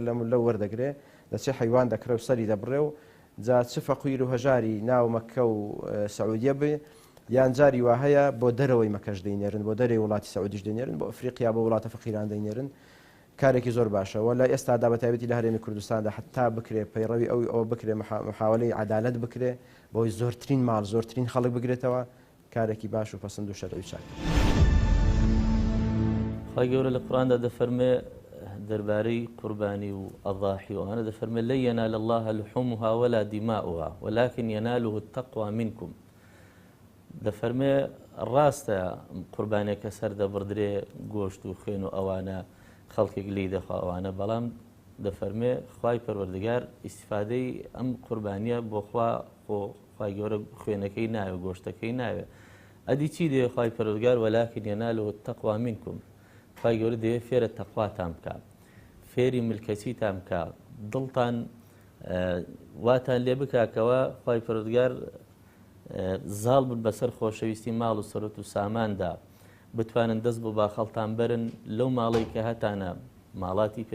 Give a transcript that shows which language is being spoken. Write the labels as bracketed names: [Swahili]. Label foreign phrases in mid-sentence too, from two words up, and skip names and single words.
[Central Kurdish] لەو وەردەگرێ دەچێت حیوان دەکرێ و سەری دەبڕێ و جا چ فەقیر و هەژاری ناو مەکە و سعودیە بێ یان جاری وا هەیە بۆ دەرەوەی مەکەش دەینێرن بۆ دەرەوەی وڵاتی سعودیش دەینێرن بۆ ئەفریقیا بۆ وڵاتە فەقیران دەینێرن کارێکی زۆر باشەوە لە ئێستادا بە تایبەتی لە هەرێمی کوردستاندا حتا بکرێ پەیڕەوی ئەوە بکرێ محاولەی عەدالەت بکرێ بۆی زۆرترین ماڵ زۆرترین خەڵک بگرێتەوە کارێکی باش و پەسەند و شەرعی چاک خی گەورە لە قورئاندا دەفەرمێ دەربارەی قوربانی و ئەضاحی و ئەوانە دەفەرمێ [Arabic] لەن ينال الله لحومها ولا دماؤها ولكن يناله التقوى منكم [Central Kurdish] دەفەرمێ ڕاستە قوربانێکە سەر دەبڕدرێ گۆشت و خوێن و ئەوانە خەڵکێک لی دەخوا ئەوانە بەڵام دەفەرمێ خوای پەروەردگار ئیسیفادەی ئەم قوربانیە بۆ خوای گەورە خوێنەکەی ناوێ گۆشتەکەی ناوێ ئەدی چی دێ خوای پەروەردگار [Arabic] ولكن يناله التقوى منكم [Central Kurdish] خوای گەورە دەوێت فێرە تەقواتان بکە فێری ملکەچیتان بکە دڵتان واتان لێ بکاکەوە خوای پەروەردگار زاڵ بن بەسەر خۆشەویستی ماڵ و سەرۆت و ساماندا بتوانن دەست بۆ باخەڵتان بەرن لەو ماڵی کە هەتانە ماڵاتی پێ